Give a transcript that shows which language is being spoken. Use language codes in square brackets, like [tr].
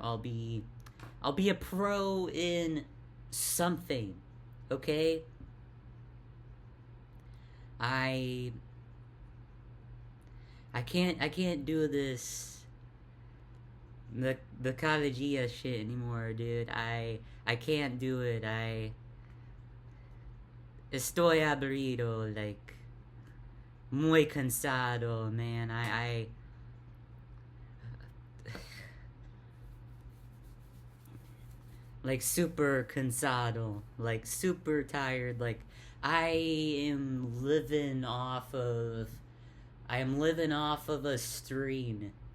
[en] I'll be a pro in something. Okay? I can't do this the Kalagia shit anymore, dude. I can't do it. [es] Estoy aburrido, like muy cansado, man. [en] I like [es] super cansado, [en] like super tired. Like I am living off of a stream.